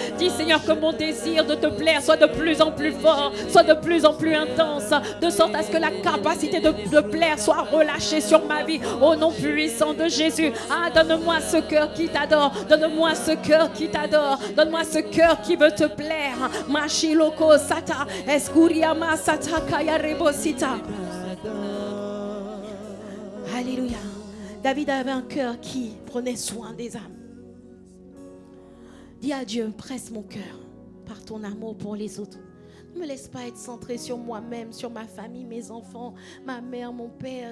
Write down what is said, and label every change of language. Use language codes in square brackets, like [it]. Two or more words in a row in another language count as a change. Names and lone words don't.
[fr] Dis, Seigneur, que mon désir de te plaire soit de plus en plus fort, soit de plus en plus intense, de sorte à ce que la capacité de te plaire soit relâchée sur ma vie. Au nom puissant de Jésus. Ah, donne-moi ce cœur qui t'adore. Donne-moi ce cœur qui t'adore. Donne-moi ce cœur qui veut te plaire. Machiloko sata escuriama sata kaya rebosita. Alléluia. David avait un cœur qui prenait soin des âmes. Dis à Dieu, presse mon cœur par ton amour pour les autres. Ne me laisse pas être centré sur moi-même, sur ma famille, mes enfants, ma mère, mon père.